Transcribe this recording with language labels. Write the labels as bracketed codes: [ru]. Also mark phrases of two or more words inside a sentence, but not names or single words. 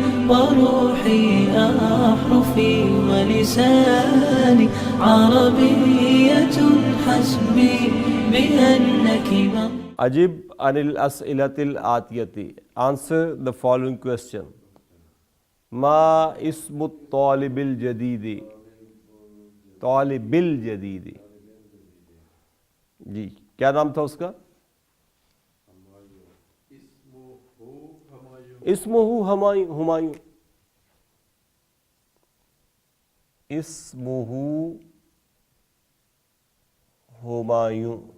[ar] وروحي أحرفي ولساني عربية حسبي بأنك أجب عن الأسئلة الآتية. [en] Answer the following question. [ar] ما اسم الطالب الجديد. الطالب الجديد. [ur] جی کیا نام تھا اس کا؟ [ar] اسمہ ہمایوں. اسمہ ہمایوں.